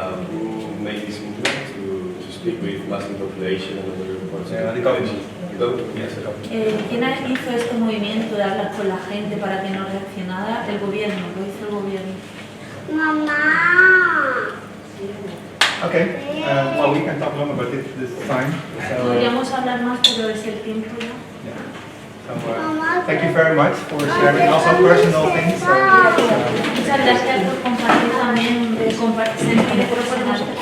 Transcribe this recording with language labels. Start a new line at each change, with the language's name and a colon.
English: Who made this movement to speak with massive population and other reports? the government. The government? Yes, the government.
Spanish: ¿Quién hizo este movimiento de hablar con la gente para que no reaccionara? El gobierno, lo hizo el gobierno.
English: Okay, we can talk longer, but it's this time. So,
Spanish: Podríamos hablar más, pero es el tiempo ya.
English: so thank you very much for sharing also personal things. So,
Spanish: Muchas gracias por compartir también, sentir personal.